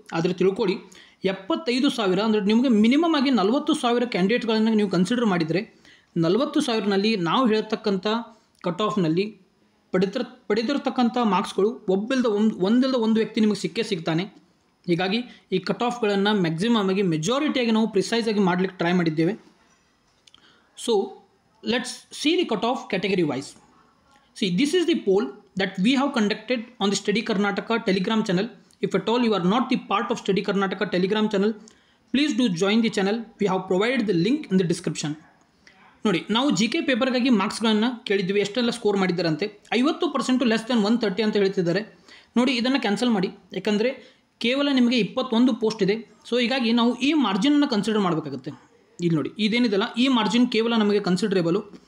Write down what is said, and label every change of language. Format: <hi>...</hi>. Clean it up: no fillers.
<kn>ಆದರೆ ತಿಳ್ಕೊಳ್ಳಿ, 75,000 ಅಂದರೆ ನಿಮಗೆ ಮಿನಿಮಮ್ ಆಗಿ 40,000 ಕ್ಯಾಂಡಿಡೇಟ್ಗಳನ್ನು ನೀವು ಕನ್ಸಿಡರ್ ಮಾಡಿದರೆ 40,000ನಲ್ಲಿ ನಾವು ಹೇಳ್ತಕ್ಕಂಥ ಕಟ್ ಆಫ್ನಲ್ಲಿ ಪಡೆದಿರತಕ್ಕಂಥ ಮಾರ್ಕ್ಸ್ಗಳು ಒಂದಿಲ್ಲದ ಒಂದು ವ್ಯಕ್ತಿ ನಿಮಗೆ ಸಿಗ್ತಾನೆ. ಹೀಗಾಗಿ ಈ ಕಟ್ ಆಫ್ಗಳನ್ನು ಮ್ಯಾಕ್ಸಿಮಮ್ ಆಗಿ ಮೆಜಾರಿಟಿಯಾಗಿ ನಾವು ಪ್ರಿಸೈಸ್ ಆಗಿ ಮಾಡಲಿಕ್ಕೆ ಟ್ರೈ ಮಾಡಿದ್ದೇವೆ.</kn> <en>So let's see the cut off category wise. See, this is the poll that we have conducted on the Study Karnataka Telegram channel. If at all you are not the part of Study Karnataka Telegram channel, please do join the channel. We have provided the link in the description.</en> <kn>ನೋಡಿ, ನಾವು GK ಪೇಪರ್ಗಾಗಿ ಮಾರ್ಕ್ಸ್ಗಳನ್ನು ಕೇಳಿದ್ವಿ, ಎಷ್ಟೆಲ್ಲ score ಮಾಡಿದ್ದಾರಂತೆ. 50%</kn> <en>less than</en> <kn>130 ಅಂತ ಹೇಳ್ತಿದ್ದಾರೆ. ನೋಡಿ, ಇದನ್ನು cancel ಮಾಡಿ, ಯಾಕಂದರೆ ಕೇವಲ ನಿಮಗೆ 21 ಪೋಸ್ಟ್ ಇದೆ. ಸೊ ಹೀಗಾಗಿ ನಾವು ಈ ಮಾರ್ಜಿನನ್ನು ಕನ್ಸಿಡರ್ ಮಾಡಬೇಕಾಗುತ್ತೆ. ಇಲ್ಲಿ ನೋಡಿ, ಇದೇನಿದೆಲ್ಲ ಈ ಮಾರ್ಜಿನ್ ಕೇವಲ ನಮಗೆ ಕನ್ಸಿಡರೇಬಲು.</kn>